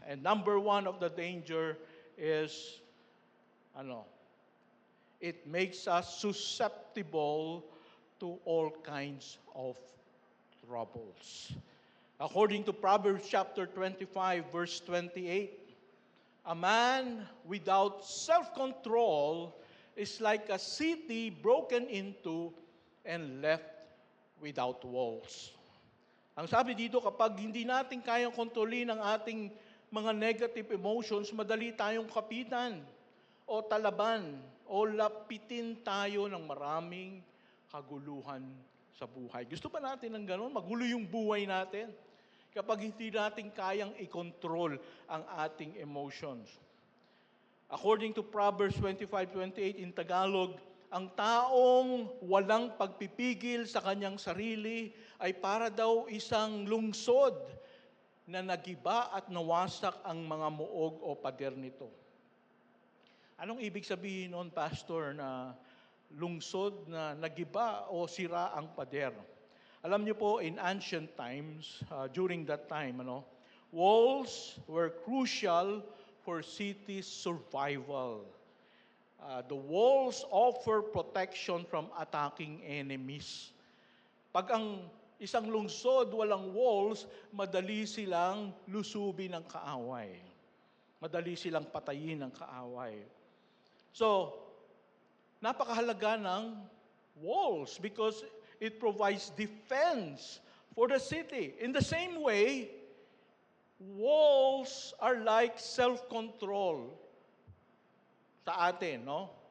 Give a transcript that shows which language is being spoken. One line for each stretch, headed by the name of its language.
English: And number one of the danger is, it makes us susceptible to all kinds of troubles. According to Proverbs chapter 25, verse 28, a man without self-control is like a city broken into and left without walls.
Filipino: Ang sabi dito, kapag hindi natin kayang kontrolin ang ating mga
English: negative emotions,
Filipino: madali tayong kapitan o talaban o lapitin tayo ng maraming kaguluhan sa buhay. Gusto ba natin ng gano'n? Magulo yung buhay natin. kapag hindi natin kayang i-control ang ating emotions.
English: According to Proverbs 25:28 in Tagalog,
Filipino: ang taong walang pagpipigil sa kanyang sarili ay para daw isang lungsod na nagiba at nawasak ang mga muog o pader nito. Anong ibig sabihin noon, Pastor, na lungsod na nagiba o sira ang pader? Alam niyo po,
English: in ancient times, during that time, walls were crucial for cities' survival. The walls offer protection from attacking enemies.
Filipino: Pag ang isang lungsod walang walls, madali silang lusubin ng kaaway. Madali silang patayin ng kaaway.
English: So,
Filipino: napakahalaga ng
English: walls because it provides defense for the city. In the same way, walls are like self-control
Filipino: sa atin, no?